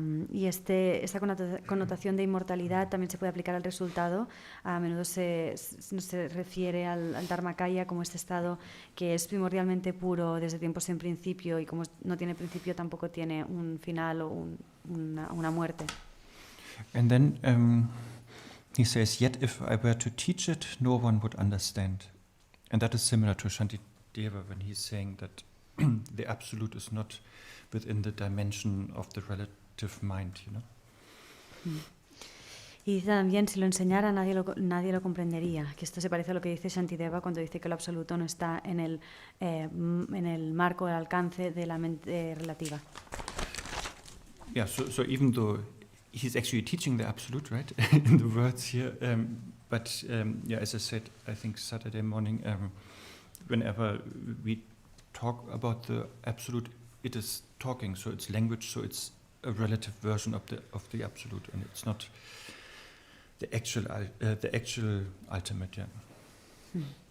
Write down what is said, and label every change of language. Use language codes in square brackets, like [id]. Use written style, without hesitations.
[es] Y esta connotación de inmortalidad también se puede aplicar al resultado. A menudo se refiere al Dharmakaya como este estado que es primordialmente puro desde tiempos sin principio, y como no tiene principio tampoco tiene un final o una muerte. [en] And then he says, yet if I were to teach it, no one would understand. And that is similar to Shantideva when he's saying that the absolute is not within the dimension of the relative mind, [es] Y dice también, si lo enseñara nadie lo comprendería, que esto se parece a lo que dice Shantideva cuando dice que lo absoluto no está en el marco, el alcance de la mente relativa. [en] Yeah, so even though he's actually teaching the absolute, right, in the words here, but yeah, as I said, I think Saturday morning, whenever we talk about the absolute, it is talking, so it's language, so it's a relative version of the absolute, and it's not the actual ultimate, yeah.